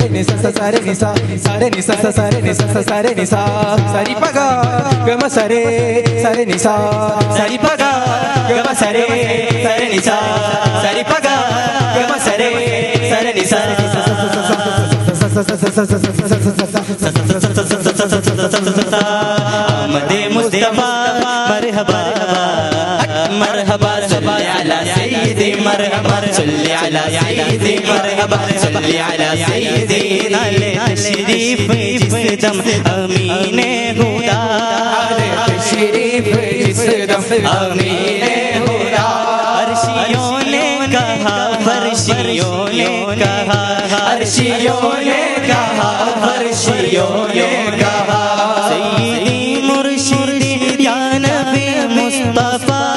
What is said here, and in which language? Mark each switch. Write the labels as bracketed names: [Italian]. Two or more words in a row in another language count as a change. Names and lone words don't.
[Arabic] ni sa sa sa re ni sa re ni sa sa sa re ni sa sa sa re ni sa sari pa ga ma sa re ni sa sari pa ga ma sa re ni sa sari pa ga ma sa re ni sa Ahmad Mustafa marhaba مرحبا صل على سيدي مرحبا صل على سيدي مرحبا صل على سيدي [Urdu] تشریف جس دم امین خدا تشریف جس دم امین خدا عرشیوں نے کہا فرشیوں نے کہا عرشیوں نے کہا فرشیوں نے کہا سیدی مرشدی یا نبی مصطفیٰ